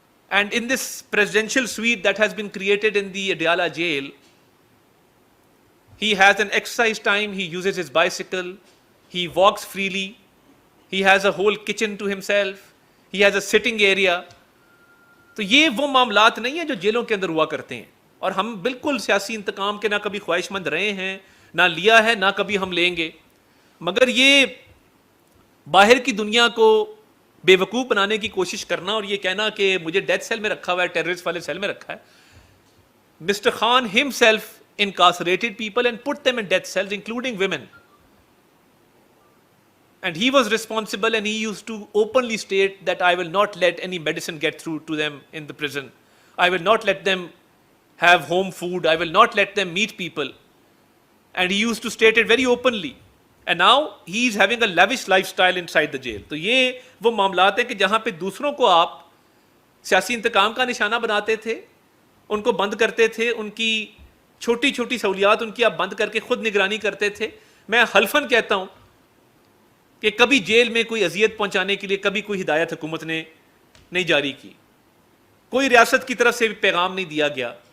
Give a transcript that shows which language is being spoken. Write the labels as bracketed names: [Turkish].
[English] And in this presidential suite that has been created in the Adiala jail, he has an exercise time, he uses his bicycle, he walks freely, he has a whole kitchen to himself, he has a sitting area. [Urdu] تو یہ وہ معاملات نہیں ہیں جو جیلوں کے اندر ہوا کرتے ہیں. اور ہم بالکل سیاسی انتقام کے نہ کبھی خواہش مند رہے ہیں, نہ لیا ہے, نہ کبھی ہم لیں گے. مگر یہ باہر کی دنیا کو بے وقوف بنانے کی کوشش کرنا اور یہ کہنا کہ مجھے ڈیتھ سیل میں رکھا ہوا ہے, ٹیررسٹ والے سیل میں رکھا ہے. [English] Mister Khan himself incarcerated people and put them in death cells, including women. And he was responsible, and he used to openly state that I will not let any medicine get through to them in the prison. I will not let them have home food. I will not let them meet people. And he used to state it very openly. And now he is having a lavish lifestyle inside the jail. [Urdu] تو یہ وہ معاملات ہیں کہ جہاں پہ دوسروں کو آپ سیاسی انتقام کا نشانہ بناتے تھے, ان کو بند کرتے تھے, ان کی چھوٹی چھوٹی سہولیات ان کی آپ بند کر کے خود نگرانی کرتے تھے. میں حلفاً کہتا ہوں کہ کبھی جیل میں کوئی اذیت پہنچانے کے لیے کبھی کوئی ہدایت حکومت نے نہیں جاری کی, کوئی ریاست کی طرف سے بھی پیغام نہیں دیا گیا.